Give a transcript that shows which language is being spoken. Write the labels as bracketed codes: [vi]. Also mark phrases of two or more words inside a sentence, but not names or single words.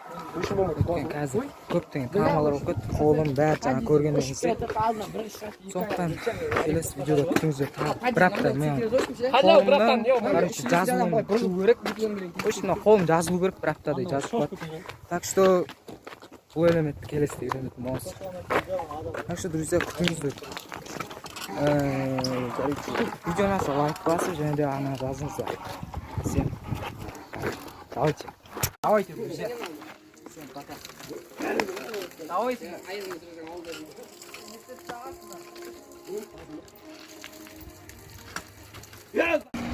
[kk] Өткен қазір көптеген травмалар болып кетті. Қолым бәрі жаңа көргеннен кейін. Сондықтан келесі видеода күтіңіздер. Бір апта мен қолымнан, короче, жазуым күту керек. Точно қолым жазылу керек, бір аптадай жазып қояды. [ru] Так что [kk] бұл элементті келесіде үйренетін болыңыз. [ru] Так что, друзья, [kk] күтіңіздер. Видеоны лайк басып, және де ана жазыңыздар. [ru] Всем давайте. Давайте, друзья. Всем пока. Давайте.